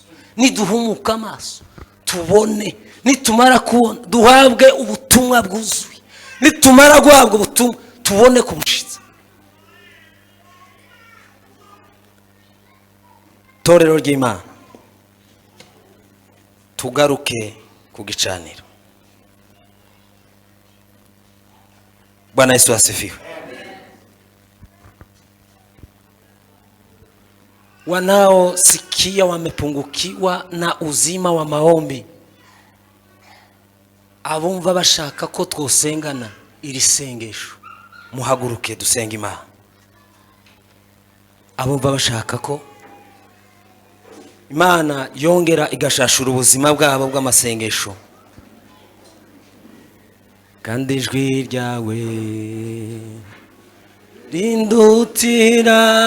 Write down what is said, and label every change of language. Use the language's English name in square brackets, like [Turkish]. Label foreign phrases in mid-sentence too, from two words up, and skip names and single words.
[Kinyarwanda] Niduhumuka amaso tubone, nitumara kubona duhabwe ubutumwa bwuzuye, nitumara guhabwa ubutumwa tubone kubushitsa. Torero ry'Imana, tugaruke ku gicaniro. [Swahili] Bwana Yesu asifiwe. Wanaosikia wamepungukiwa na uzima wa maombi, [Kinyarwanda] abumva bashaka ko twosengana iri sengesho, muhaguruke dusenga Imana. Abumva bashaka ko Imana yongera igashashura ubuzima bwabo bw'amasengesho, kandi ijwi ryawe rindutira